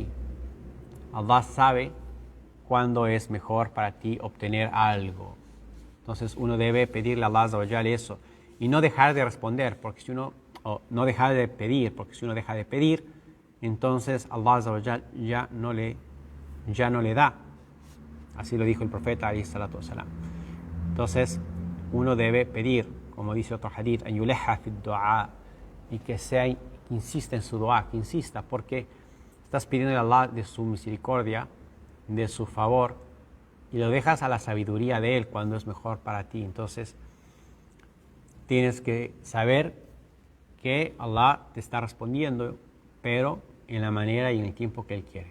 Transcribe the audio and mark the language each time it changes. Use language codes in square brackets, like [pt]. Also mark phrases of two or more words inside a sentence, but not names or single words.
[es] Allah sabe cuándo es mejor para ti obtener algo. Entonces uno debe pedirle a Allah [ar] عز وجل [es] eso y no dejar de responder, porque si uno, o no dejar de pedir, porque si uno deja de pedir, entonces Allah [ar] عز وجل [es] ya no le da. Así lo dijo el profeta [ar] عليه الصلاة والسلام. [es] Entonces uno debe pedir, como dice otro hadith, [ar] أن يلح في الدعاء, [es] y que insista en su dua, que insista, porque estás pidiendo a Allah de su misericordia, de su favor, y lo dejas a la sabiduría de Él cuando es mejor para ti. Entonces tienes que saber que Allah te está respondiendo, pero en la manera y en el tiempo que Él quiere.